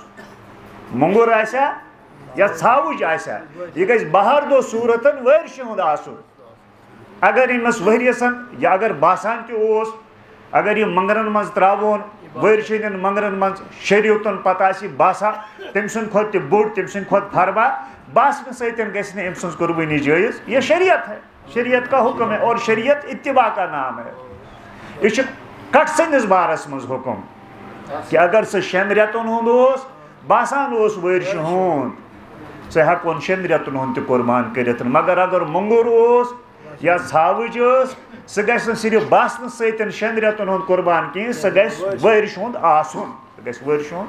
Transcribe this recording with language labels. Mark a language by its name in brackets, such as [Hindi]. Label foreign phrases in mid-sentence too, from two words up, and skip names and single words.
[Kashmiri] مۄنٛگُر آسیا یا ژھاوٕج آسیا یہِ گژھِ بہردُہ صوٗرتن ؤرشہِ ہُنٛد آسُن. اگر أمِس ؤریَسن یا اگر باسان تہِ اوس اگر یہِ منٛگرن منٛز ترٛاوون ؤرشہِ ہٕنٛدٮ۪ن منٛگرن منٛز 6 رٮ۪تن پتہٕ آسہِ یہِ باسان تٔمۍ سٕنٛدِ کھۄتہٕ تہِ بوٚڑ تٔمۍ سٕنٛدِ کھۄتہٕ فربا باسنہٕ سۭتۍ گژھِ نہٕ أمۍ سٕنٛز قربٲنی جٲیز. [Urdu] یہ شریعت ہے شریعت کا حکم ہے اور شریعت اتباع کا نام ہے. [Kashmiri] یہ چھُ کٹھ سٕنٛدِس بارس منٛز حکم کہ اگر سُہ 6 رٮ۪تن ہُنٛد اوس باسان اوس ؤرشہِ ہُنٛد ژٕ ہٮ۪کون 6 رٮ۪تن ہُنٛد تہِ قربان کٔرِتھ مگر اگر مۄنٛگُر اوس یا ژھاوٕج ٲس سُہ گژھِ نہٕ صرف باسنہٕ سۭتۍ 6 رٮ۪تن ہُنٛد قربان کینٛہہ سُہ گژھِ ؤرشہِ ہُنٛد آسُن سُہ گژھِ ؤرشہِ ہُنٛد.